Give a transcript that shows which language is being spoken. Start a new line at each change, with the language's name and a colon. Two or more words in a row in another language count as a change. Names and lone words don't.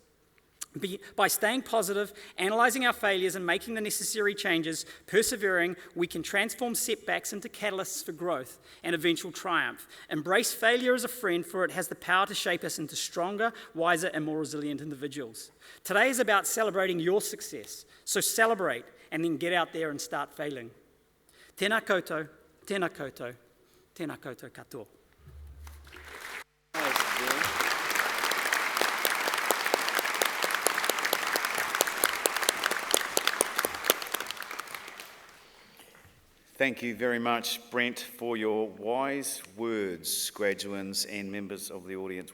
English: By staying positive, analysing our failures and making the necessary changes, persevering, we can transform setbacks into catalysts for growth and eventual triumph. Embrace failure as a friend, for it has the power to shape us into stronger, wiser and more resilient individuals. Today is about celebrating your success, so celebrate and then get out there and start failing.
Māori: Tēnā koutou, tēnā koutou, tēnā koutou katoa.
English: Thank you very much, Brent, for your wise words, graduands and members of the audience.